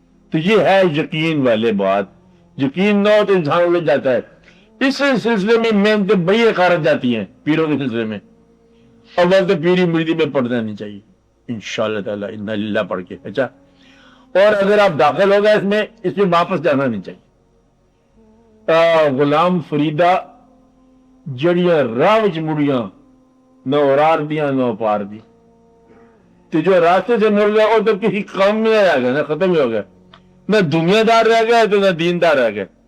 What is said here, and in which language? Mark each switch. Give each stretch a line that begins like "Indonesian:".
Urdu: تو یہ ہے یقین والے بات. یقین نہ ہو تو انسان الجھ جاتا ہے. اس سلسلے میں محنتیں بڑی خارج جاتی ہیں پیروں کے سلسلے میں. اول تو پیری مریدی میں پڑھنا نہیں چاہیے انشاءاللہ تعالیٰ, انا للہ پڑھ کے. اچھا, اور اگر آپ داخل ہو گئے اس میں واپس جانا نہیں چاہیے.
Punjabi: غلام فریدہ جڑیاں راہ وچ مڑیاں, نہ اورار دیاں نہ پار دی.
Urdu: تو جو راستے سے مڑ گیا وہ تو کسی کام میں رہ گیا, نہ ختم ہی ہو گیا. نہ دنیا دار رہ گیا تو نہ دیندار رہ گیا.